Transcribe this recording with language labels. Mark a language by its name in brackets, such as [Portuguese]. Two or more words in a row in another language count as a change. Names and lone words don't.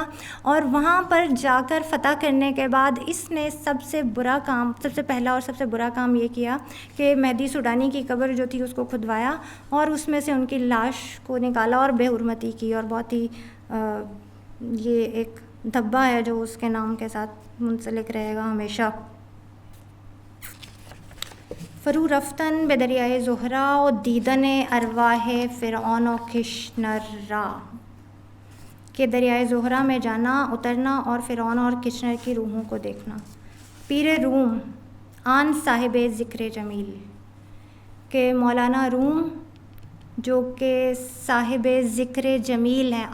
[Urdu] اور وہاں پر جا کر فتح کرنے کے بعد اس نے سب سے پہلا اور سب سے برا کام یہ کیا کہ مہدی سوڈانی کی قبر جو تھی اس کو کھدوایا اور اس میں سے ان کی لاش کو نکالا اور بے حرمتی کی, اور بہت ہی یہ ایک دھبا ہے جو اس کے نام کے ساتھ منسلک رہے گا ہمیشہ. [Persian] فرو رفتن بے دریائے زہرا و دیدن ارواح فرعون و کشنر را, [Urdu] کہ دریائے زہرا میں جانا, اترنا اور فرعون اور کشنر کی روحوں کو دیکھنا. [Persian] پیر روم آن صاحب ذکر جمیل, [Urdu] کہ مولانا روم جو کہ صاحب ذکر جمیل ہیں.